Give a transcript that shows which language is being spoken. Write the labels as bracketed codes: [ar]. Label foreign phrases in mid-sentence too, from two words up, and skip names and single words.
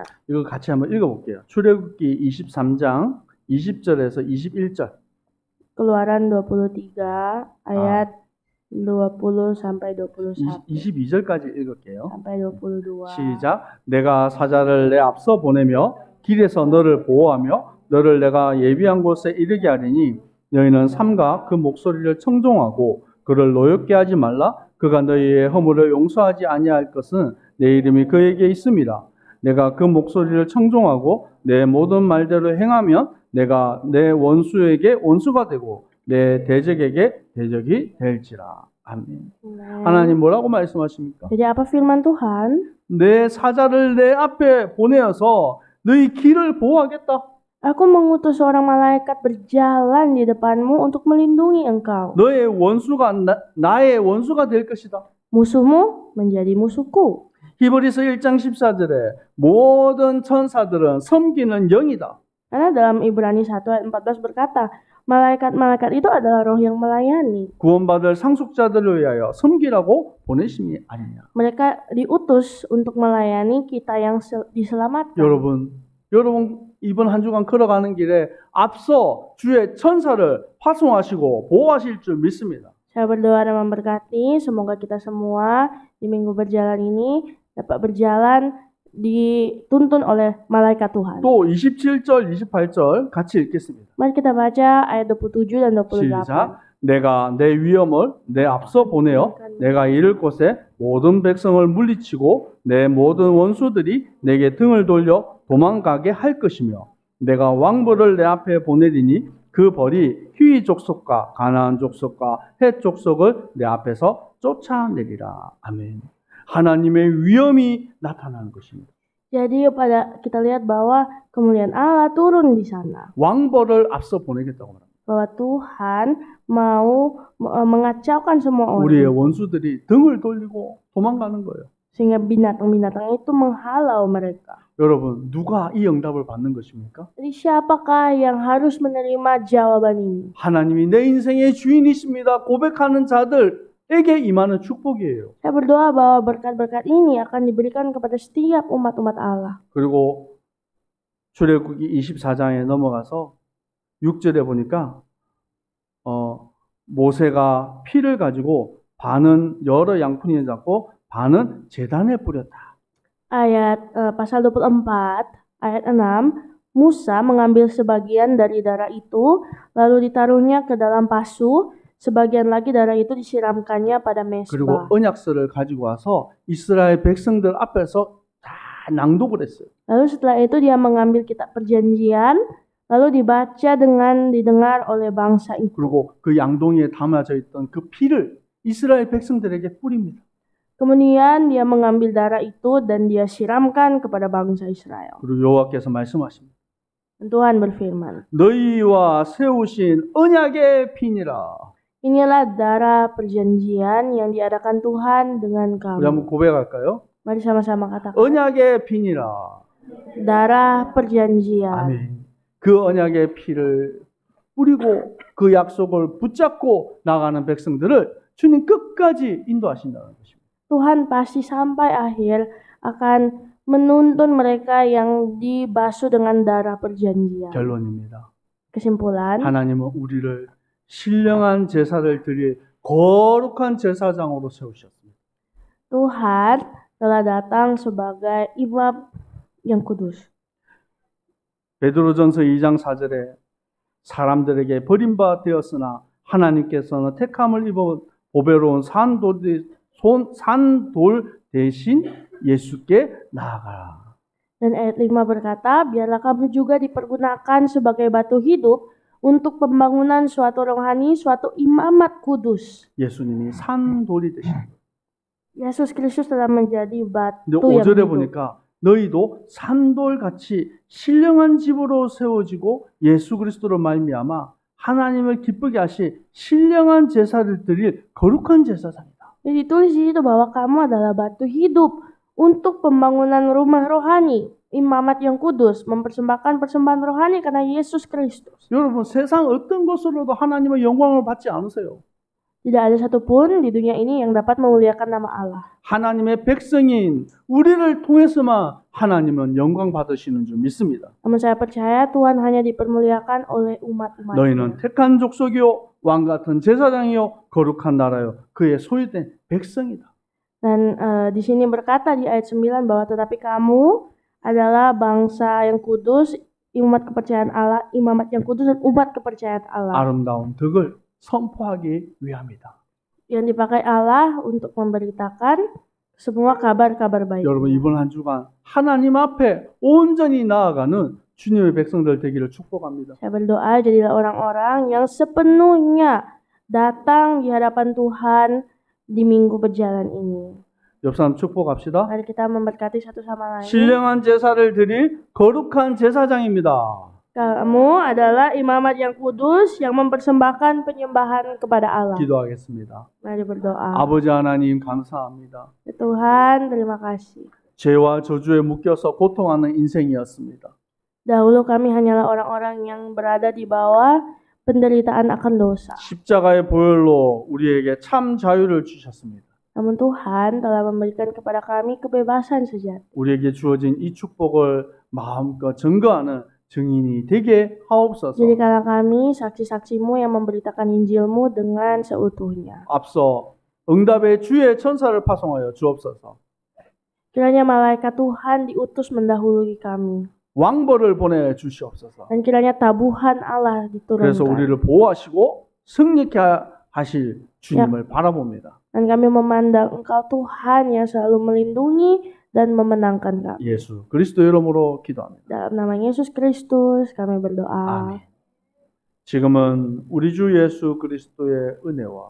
[ko] 이거 같이 한번 읽어볼게요. 출애굽기 23장 20절에서 21절. [id] Keluaran 23 ayat 20 sampai 21 [ko] 22절까지 읽을게요. [id] sampai 22. [ko] 시작. 내가 사자를 내 앞서 보내며 길에서 너를 보호하며 너를 내가 예비한 곳에 이르게 하리니 너희는 삼가 그 목소리를 청종하고 그를 노엽게 하지 말라. 그가 너희의 허물을 용서하지 아니할 것은 내 이름이 그에게 있음이라. 내가 그 목소리를 청종하고 내 모든 말대로 행하면 내가 내 원수에게 원수가 되고 내 대적에게 대적이 될지라. 아멘. 하나님 뭐라고 말씀하십니까? [id] Jadi apa firman Tuhan? [ko] 내 사자를 내 앞에 보내어서 너희 길을 보호하겠다. [id] Aku mengutus seorang malaikat berjalan di depanmu untuk melindungi engkau. [ko] 너의 원수가 나의 원수가 될 것이다. [id] Musuhmu menjadi musuhku. [ko] 히브리서 1장 14절에 모든 천사들은 섬기는 영이다. [id] Karena dalam Ibrani 1 ayat 14 berkata, malaikat-malaikat itu adalah roh yang melayani. [ko] 구원받을 상속자들을 위하여 섬기라고 보내심이 아니냐. [id] Mereka diutus untuk melayani kita yang diselamatkan. [ko] 여러분 이번 한 주간 걸어가는 길에 앞서 주의 천사를 파송하시고 보호하실 줄 믿습니다. [id] Saya berdoa dan memberkati semoga kita semua di minggu berjalan ini dapat berjalan dituntun oleh malaikat Tuhan. [ko] 또 27절, 28절 같이 읽겠습니다. [id] Mari kita baca ayat 27 dan 28. [ko] 시작. 내가 내 위엄을 내 앞서 보내어 내가 이를 곳에 모든 백성을 물리치고 내 모든 원수들이 내게 등을 돌려 도망가게 할 것이며 내가 왕벌을 내 앞에 보내리니 그 벌이 휘 족속과 가나안 족속과 헷 족속을 내 앞에서 쫓아내리라. 아멘. 하나님의 위엄이 나타나는 것입니다. [id] Jadi pada kita lihat bahwa kemuliaan Allah turun di sana. [ko] 왕벌을 앞서 보내겠다고 말합니다. [id] Bahwa Tuhan mau mengacaukan semua [ko] 우리의 [id] orang. [ko] 원수들이 등을 돌리고 도망가는 거예요. [id] Sehingga binatang-binatang itu menghalau mereka. [ko] 여러분, 누가 이 응답을 받는 것입니까? [id] Jadi siapakah yang harus menerima jawaban ini? [ko] 하나님이 내 인생의 주인이십니다. 고백하는 자들에게 임하는 축복이에요. [id] Saya berdoa bahwa berkat-berkat ini akan diberikan kepada setiap umat-umat Allah. [ko] 그리고 출애굽기 24장에 넘어가서 6절에 보니까 모세가 피를 가지고 반은 여러 양푼에 잡고 반은 제단에 뿌렸다. [id] Pasal 24 ayat 6, Musa mengambil sebagian dari darah itu lalu ditaruhnya ke dalam pasu, sebagian lagi darah itu disiramkannya pada [ko] 그리고 [id] mezbah. [ko] 언약서를 가지고 와서 이스라엘 백성들 앞에서 다 낭독을 했어요. [id] Lalu setelah itu dia mengambil kitab perjanjian lalu dibaca dengan didengar oleh bangsa itu. [ko] 그리고 그 양동이에 담아져 있던 그 피를 이스라엘 백성들에게 뿌립니다. [id] Kemudian dia mengambil darah itu dan dia siramkan kepada bangsa Israel. [ko] 그리고 여호와께서 말씀하십니다. [id] Tuhan berfirman, [ko] 너희와 세우신 언약의 피니라. [id] inilah darah perjanjian yang diadakan Tuhan dengan [ko] 우리 한번 [id] kamu. [ko] 고백할까요? [id] Mari sama-sama katakan, [ko] 언약의 피니라. [id] darah perjanjian. [ko] 아멘. 그 언약의 피를 뿌리고 그 약속을 붙잡고 나가는 백성들을 주님 끝까지 인도하신다는 것입니다. [id] Tuhan pasti sampai akhir akan menuntun mereka yang dibasuh dengan darah perjanjian. [ko] 결론입니다. [id] Kesimpulan, [ko] 하나님은 우리를 신령한 제사를 드릴 거룩한 제사장으로 세우셨습니다. [id] Tuhan telah datang sebagai imam yang kudus. [ko] 베드로전서 2장 4절에 사람들에게 버림받아 되었으나 하나님께서는 택함을 입어 보배로운 산돌 대신 예수께 나아가라. [id] Dan ayat 5 berkata, biarlah kamu juga dipergunakan sebagai batu hidup untuk pembangunan suatu rohani, suatu imamat kudus. [ko] 예수님이 산돌이 되신 거예요. [id] Yesus Kristus telah menjadi [ko] 근데 [id] batu yang [ko] 5절에 [id] hidup. [ko] 보니까 너희도 산돌같이 신령한 집으로 세워지고 예수 그리스도로 말미암아 하나님을 기쁘게 하실 신령한 제사를 드릴 거룩한 제사장이다. [id] Jadi ditulis di situ bahwa kamu adalah batu hidup untuk pembangunan rumah rohani, imamat yang kudus, mempersembahkan persembahan rohani karena Yesus Kristus. [ko] 여러분, 세상 어떤 것으로도 하나님의 영광을 받지 않으세요. [id] Tidak ada satupun di dunia ini yang dapat memuliakan nama Allah. [ko] 하나님의 백성인 우리를 통해서만 하나님은 영광 받으시는 줄 믿습니다. [id] Namun saya percaya Tuhan hanya dipermuliakan oleh umat-umatnya. [ko] 너희는 택한 족속이요 왕 같은 제사장이요 거룩한 나라요 그의 소유된 백성이다. [id] Dan di sini berkata di ayat 9 bahwa tetapi kamu adalah bangsa yang kudus, umat kepercayaan Allah, imamat yang kudus dan umat kepercayaan Allah. [ko] 아름다운 덕을 선포하기 위함이다. [id] Yang dipakai Allah untuk memberitakan semua kabar-kabar baik. [ko] 여러분 이번 한 주간 하나님 앞에 온전히 나아가는 주님의 백성들 되기를 축복합니다. [id] Saya berdoa jadilah orang-orang yang sepenuhnya datang di hadapan Tuhan di minggu berjalan ini. [ko] 옆 사람 축복합시다. [id] Mari kita memberkati satu sama lain. [ko] 신령한 제사를 드릴 거룩한 제사장입니다. [id] Kamu adalah imamat yang kudus yang mempersembahkan penyembahan kepada Allah. [ko] 기도하겠습니다. [id] Mari berdoa. [ko] 아버지 하나님 감사합니다. [id] Ya Tuhan, terima kasih. [ko] 죄와 저주에 묶여서 고통하는 인생이었습니다. [id] Dahulu kami hanyalah orang-orang yang berada di bawah penderitaan akan dosa. [ko] 십자가의 보혈로 우리에게 참 자유를 주셨습니다. [id] Namun Tuhan telah memberikan kepada kami kebebasan sejati. [ko] 우리에게 주어진 이 축복을 마음껏 증거하는 증인이 되게 하옵소서. [id] Jadi karena kami saksi-saksimu yang memberitakan Injilmu dengan seutuhnya. [ko] 앞서 응답의 주의 천사를 파송하여 주옵소서. [id] Kiranya malaikat Tuhan diutus mendahului kami. [ko] 왕벌을 보내 주시옵소서. [id] Dan kiranya tabuhan Allah [ko] 그래서 [id] diturunkan. [ko] 우리를 보호하시고 승리케 하실 주님을 바라봅니다. [id] Dan kami memandang Engkau Tuhan yang selalu melindungi dan memenangkan kami. [ko] 예수 그리스도 이름으로 기도합니다. [id] Dalam nama Yesus Kristus kami berdoa. [ko] 아멘. 지금은 우리 주 예수 그리스도의 은혜와